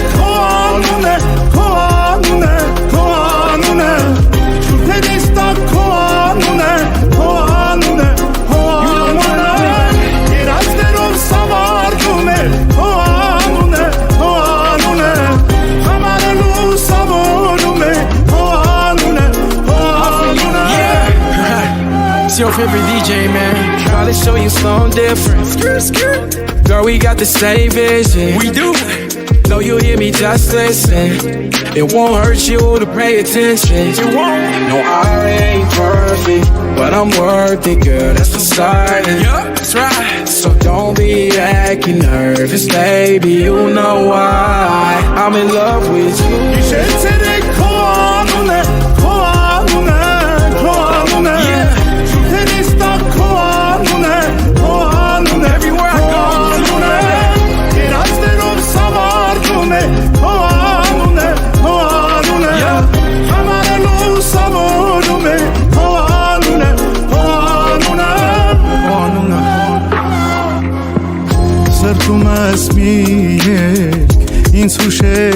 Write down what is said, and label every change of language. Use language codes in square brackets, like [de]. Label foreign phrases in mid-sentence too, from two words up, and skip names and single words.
[hy] քո անունը քո անունը քո անունը Շուրթերից տակ քո անունը քո անունը քո անունը Երազներով սավառնում է քո անունը քո անունը Համարելու սավորում է քո անունը քո անունը [en] It's your favorite DJ, man. Try to show you something different. Girl, we got the same vision. We do. Know you hear me, just listen. It won't hurt you to pay attention. It won't. No, I ain't perfect, but I'm worth it, girl. That's for starting. Yeah, that's right. So don't be acting nervous, baby. You know why. I'm in love with you. [hy] Իշեցերեք քո անունը քո անունը քո անունը Շուրթերից տակ քո անունը քո անունը [en] Everywhere I go, [hy] Երազներով սավառնում է քո անունը քո անունը Համարելու սավորում է քո անունը քո անունը Սրտում ես մի երկ ինձ հուշեց